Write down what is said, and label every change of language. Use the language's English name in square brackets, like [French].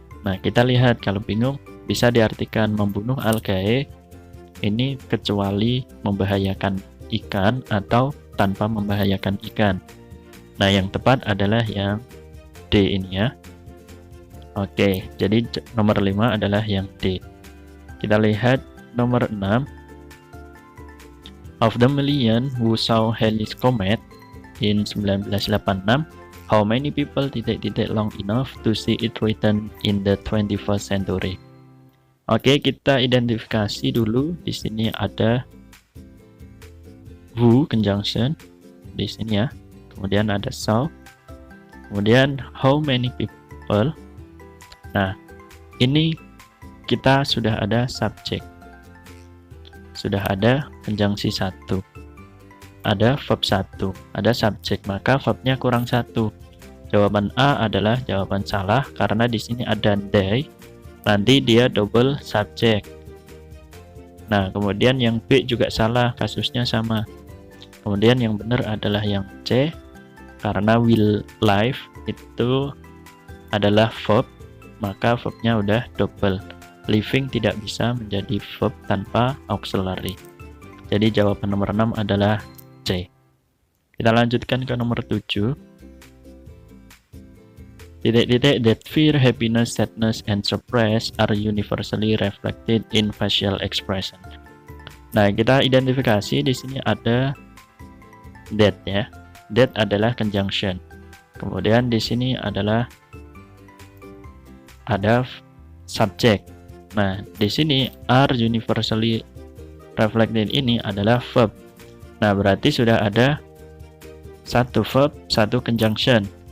[Indonesian] Nah, kita lihat, kalau bingung bisa diartikan membunuh algae ini kecuali membahayakan ikan atau tanpa membahayakan ikan. Nah, yang tepat adalah yang D ini ya. Oke, jadi nomor 5 adalah yang D. Kita lihat nomor 6. [English] Of the million who saw Halley's Comet in 1986, how many people long enough to see it written in the 21st century? [Indonesian] Oke, kita identifikasi dulu. Di sini ada who conjunction di sini ya. Kemudian ada saw. Kemudian how many people. Nah, ini kita sudah ada subjek. Sudah ada konjungsi 1. Ada verb 1, ada subjek, maka verbnya kurang 1. Jawaban A adalah jawaban salah karena di sini ada they, nanti dia double subjek. Nah, kemudian yang B juga salah, kasusnya sama. Kemudian yang benar adalah yang C karena will live itu adalah verb, maka verbnya udah double. Living tidak bisa menjadi verb tanpa auxiliary. Jadi jawaban nomor 6 adalah C. Kita lanjutkan ke nomor 7. [English] That fear, happiness, sadness, and surprise are universally reflected in facial expression. [Indonesian] Nah, kita identifikasi di sini ada that ya. That adalah conjunction. Kemudian di sini adalah ada subject. Nah, di sini are universally reflected ini adalah verb. Nah, berarti sudah ada 1 verb, 1 conjunction.